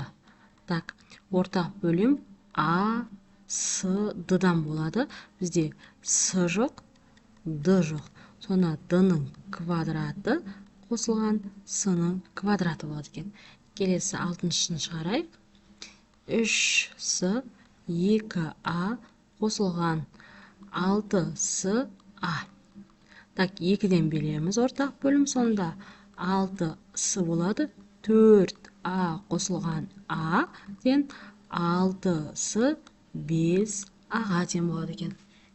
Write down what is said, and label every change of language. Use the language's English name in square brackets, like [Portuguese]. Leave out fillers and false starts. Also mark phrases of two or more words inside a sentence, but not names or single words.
[Kazakh] Так, ортақ бөлім А, С, Д-дан болады. Бізде С жоқ, Д жоқ. Сонда Д-ның квадраты қосылған С-ның квадраты болады екен. Келесі 6-шысын шығарайық. 3С 2А қосылған 6С А. Так, 2-ден береміз ортақ бөлім, сонда 6С болады. 4А қосылған А тен 6С 5Аға тең болады екен.